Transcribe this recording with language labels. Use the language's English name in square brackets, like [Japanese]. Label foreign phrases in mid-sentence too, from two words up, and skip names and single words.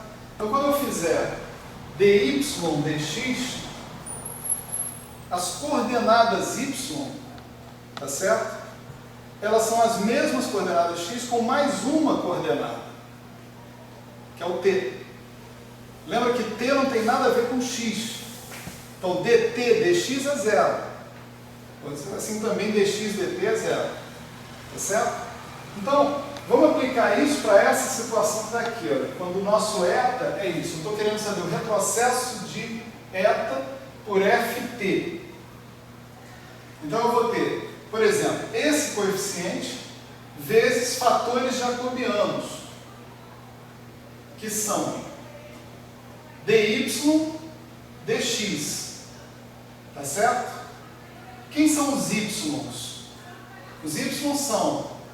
[Portuguese] Então, quando eu fizer dy dx, as coordenadas y, tá certo? Elas são as mesmas coordenadas x com mais uma coordenada, que é o t. Lembra que t não tem nada a ver com x. Então, dt dx é zero. Pode ser assim também, dx dt é zero. Tá certo? Então, vamos aplicar isso para essa situação que está aqui. Olha. Quando o nosso eta é isso. Eu estou querendo saber o retrocesso de eta por ft. Então, eu vou ter, por exemplo, esse coeficiente vezes fatores jacobianos, que são dy dx. Tá certo? Quem são os y? Os y são